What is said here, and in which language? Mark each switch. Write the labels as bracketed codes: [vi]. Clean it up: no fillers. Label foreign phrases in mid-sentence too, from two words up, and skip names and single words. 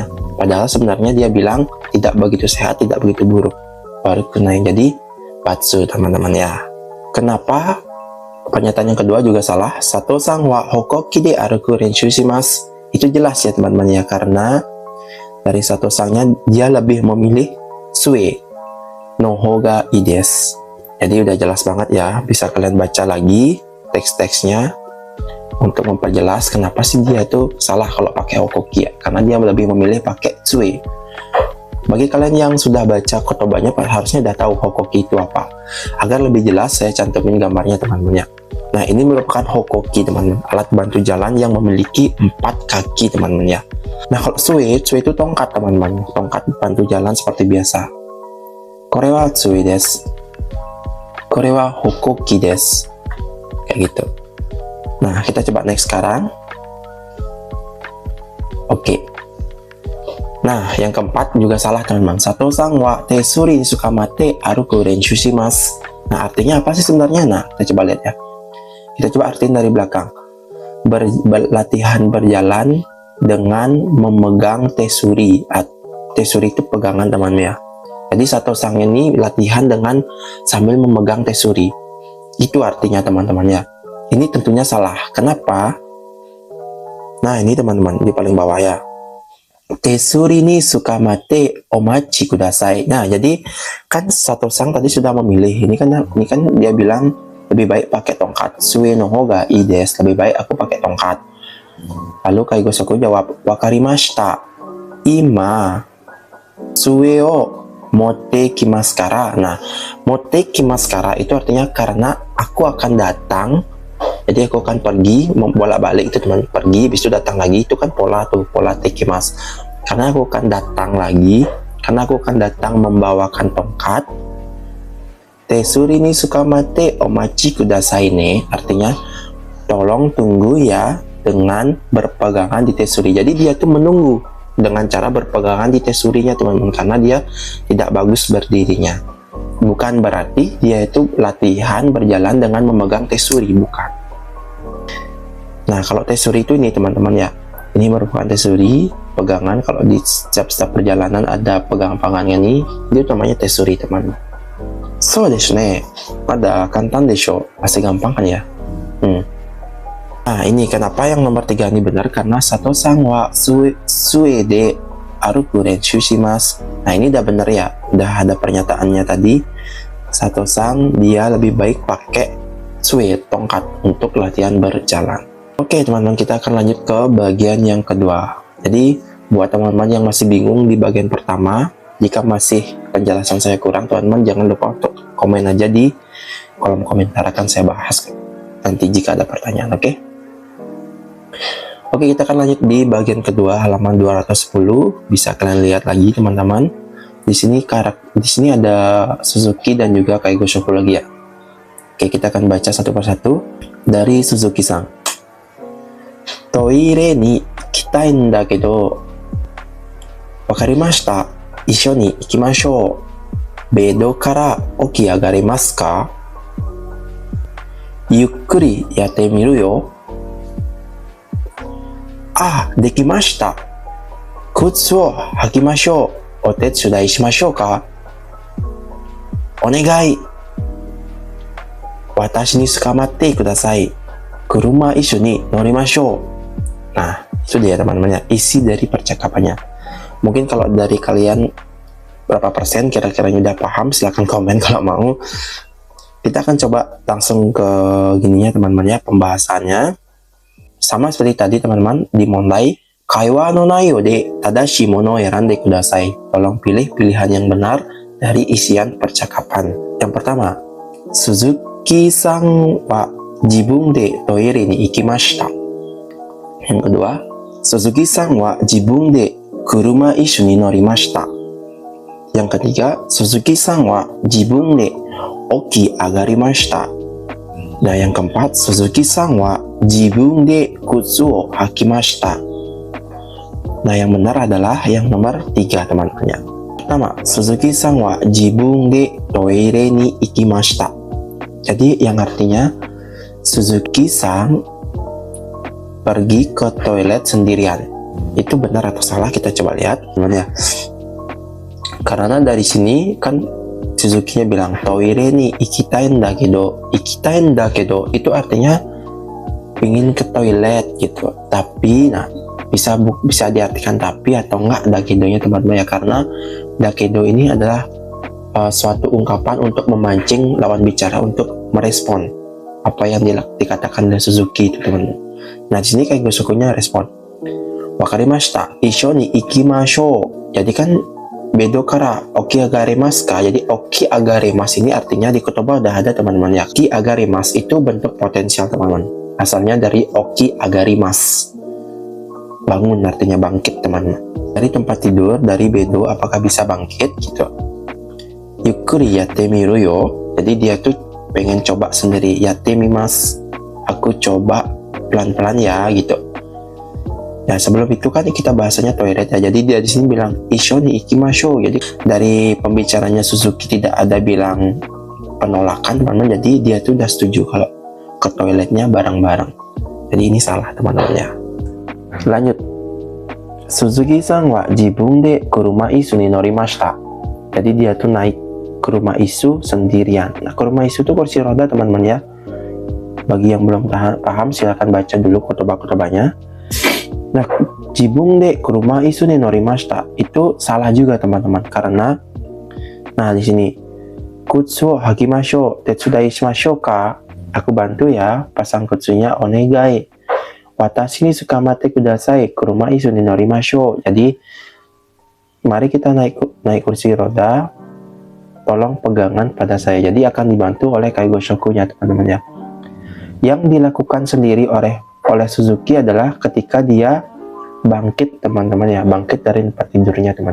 [id] Padahal sebenarnya dia bilang tidak begitu sehat, tidak begitu buruk. Baru kunai, jadi batsu, teman-teman ya. Kenapa pernyataan yang kedua juga salah? [ja] 佐藤さんは歩行器で歩く練習します. [id] Itu jelas ya, teman-teman ya, karena dari Sato-sannya dia lebih memilih [ja] 杖のほうがいいです. [id] Jadi udah jelas banget ya, bisa kalian baca lagi teks-teksnya untuk memperjelas kenapa sih dia itu salah kalau pakai hokoki ya, karena dia lebih memilih pakai sue. Bagi kalian yang sudah baca kotobanya, harusnya udah tahu hokoki itu apa. Agar lebih jelas, saya cantumin gambarnya, teman-teman ya. Nah, ini merupakan hokoki, teman-teman, alat bantu jalan yang memiliki 4 kaki, teman-teman ya. Nah, kalau sue itu tongkat, teman-teman, tongkat bantu jalan seperti biasa. [ja] これは杖です、これは歩行器です, [id] kayak gitu. Nah, kita coba next sekarang. Oke. Nah, yang keempat juga salah, teman-teman. [ja] 佐藤さんは手すりつかまって歩く練習します. [id] Nah, artinya apa sih sebenarnya? Nah, kita coba lihat ya. Kita coba artiin dari belakang. Latihan berjalan dengan memegang tesuri. Tesuri itu pegangan, teman-teman ya. Jadi Sato-san ini latihan dengan sambil memegang tesuri. Itu artinya, teman-teman ya. Ini tentunya salah. Kenapa? Nah, ini teman-teman, di paling bawah ya. [ja] 手すりにつかまってお待ちください. [id] Nah, jadi kan Sato-san tadi sudah memilih. Ini kan dia bilang lebih baik pakai tongkat. [ja] 杖のほうがいいです. [id] Lebih baik aku pakai tongkat. Lalu Kaigosaku jawab, [ja] wakarimashita. 今杖を持ってきますから. [id] Nah, [ja] 持ってきますから [id] itu artinya karena aku akan datang. Jadi aku akan pergi, bolak-balik itu, teman, pergi, habis itu datang lagi, itu kan pola tuh, pola tekimas. Karena aku akan datang lagi, karena aku akan datang membawakan tongkat. [ja] 手すりにつかまってお待ちくださいね, [id] artinya tolong tunggu ya dengan berpegangan di tesuri. Jadi dia tuh menunggu dengan cara berpegangan di tesurinya, teman-teman, karena dia tidak bagus berdirinya. Bukan berarti dia itu latihan berjalan dengan memegang tesuri, bukan. Nah, kalau tesuri itu ini, teman-teman ya, ini merupakan tesuri pegangan. Kalau di setiap perjalanan ada pegangan-pegangan ini, itu namanya tesuri, teman-teman. [ja] そうですね, ada 簡単でしょ, [id] masih gampang kan ya. Nah, ini kenapa yang nomor 3 ini benar, karena [ja] 佐藤さんは杖で歩く練習します. [id] Nah, ini udah benar ya, udah ada pernyataannya tadi. Sato-san dia lebih baik pakai sue, tongkat, untuk latihan berjalan. Oke, teman-teman, kita akan lanjut ke bagian yang kedua. Jadi, buat teman-teman yang masih bingung di bagian pertama, jika masih penjelasan saya kurang, teman-teman jangan lupa untuk komen aja di kolom komentar, akan saya bahas nanti jika ada pertanyaan, oke? Oke, kita akan lanjut di bagian kedua, halaman 210. Bisa kalian lihat lagi, teman-teman. Di sini ada Suzuki dan juga Kaigosaku lagi ya. Oke, kita akan baca satu persatu dari Suzuki-san. [ja] トイレに行きたいんだけど、わかりました。一緒に行きましょう。ベッドから起き上がれますか？ゆっくりやってみるよ。 Ah, dekimashita. 靴を履きましょう。お手伝いしましょうか? お願い。私につかまってください. 車いすに乗りましょう. [id] Nah, itu dia teman-teman ya, isi dari percakapannya. Mungkin kalau dari kalian berapa persen kira-kira udah paham, silahkan komen kalau mau. Kita akan coba langsung ke gininya teman-teman ya, pembahasannya. Sama seperti tadi teman-teman, di [ja] 問題 会話の内容で正しいものを選んでください. [id] Tolong pilih pilihan yang benar dari isian percakapan. Yang pertama, [ja] 鈴木さんは自分でトイレに行きました. [id] Yang kedua, [ja] 鈴木さんは自分で車いすに乗りました. [id] Yang ketiga, [ja] 鈴木さんは自分で起き上がりました. [id] Nah, yang keempat, [ja] 鈴木さんは自分で靴を履きました. [id] Nah, yang benar adalah yang nomor 3 teman-teman. Pertama, [ja] 鈴木さんは自分でトイレに行きました. [id] Jadi yang artinya Suzuki-san pergi ke toilet sendirian. Itu benar atau salah kita coba lihat teman-teman ya. Karena dari sini kan Suzuki-nya bilang [ja] トイレに行きたいんだけど. 行きたいんだけど [id] itu artinya pingin ke toilet gitu. Tapi nah bisa diartikan tapi atau enggak dakedonya teman-teman ya, karena dakedo ini adalah suatu ungkapan untuk memancing lawan bicara untuk merespon apa yang dikatakan oleh Suzuki itu teman-teman. Nah, di sini Kaigosoku-nya respon. [ja] わかりました、一緒に行きましょう. [id] Jadi kan [ja] ベッドから起き上がりますか. [id] Jadi [ja] 起き上がります [id] ini artinya di kotoba udah ada teman-teman ya. [ja] 起き上がります [id] itu bentuk potensial teman-teman. Asalnya dari [ja] 起き上がります. [id] Bangun artinya bangkit teman-teman. Dari tempat tidur, dari bedo apakah bisa bangkit gitu. [ja] ゆっくりやってみるよ. [id] Jadi dia tuh pengen coba sendiri. [ja] やってみます. [id] Aku coba pelan-pelan ya gitu. Nah, sebelum itu kan kita bahasanya toilet ya. Jadi dia di sini bilang [ja] 一緒に行きましょう. [id] Jadi dari pembicaranya Suzuki tidak ada bilang penolakan teman-teman. Jadi dia tuh udah setuju kalau ke toiletnya bareng-bareng. Jadi ini salah teman-teman ya. Lanjut. [ja] 鈴木さんは自分で車いすに乗りました. [id] Jadi dia tuh naik [ja] 車いす [id] sendirian. Nah, [ja] 車いす [id] tuh kursi roda teman-teman ya. Bagi yang belum paham silahkan baca dulu kotobah-kotobahnya. Nah, [ja] 自分で車いすに乗りました [id] itu salah juga teman-teman, karena nah di sini [ja] 靴履きましょう手伝いましょうか. [id] Aku bantu ya pasang kutsunya, [ja] onegai. 私につかまってください車いすに乗りましょう. [id] Jadi mari kita naik kursi roda, tolong pegangan pada saya. Jadi akan dibantu oleh Kaigosoku-nya teman-teman ya. Yang dilakukan sendiri oleh Suzuki adalah ketika dia bangkit teman-teman ya, bangkit dari tempat tidurnya teman.